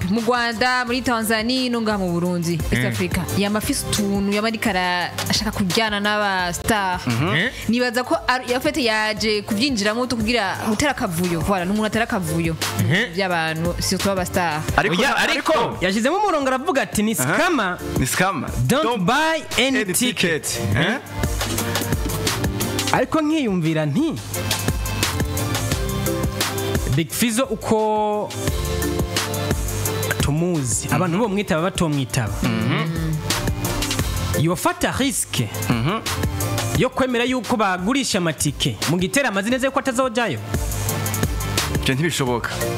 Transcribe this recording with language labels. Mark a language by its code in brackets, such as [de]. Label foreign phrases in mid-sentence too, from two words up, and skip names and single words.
[rn] mu Rwanda muri Tanzania no ngaha mu Burundi East Africa yamafise utuntu yamari ashaka kujyana n'abastar nibaza ko yafete yaje kubyinjiramo kugira gutera kavuyo voilà n'umuntu atera kavuyo by'abantu surtout abastar ariko yashizemo umurongo aravuga ati ni scammer [en] don't buy any ticket [rn] ariko nkiyumvira nti Big Fizzo uko tumuzi abantu bo mwitaba batomwitaba yofata riske yo kwemera yuko bagurisha amatike mu gitera amazina ze ko atazojayo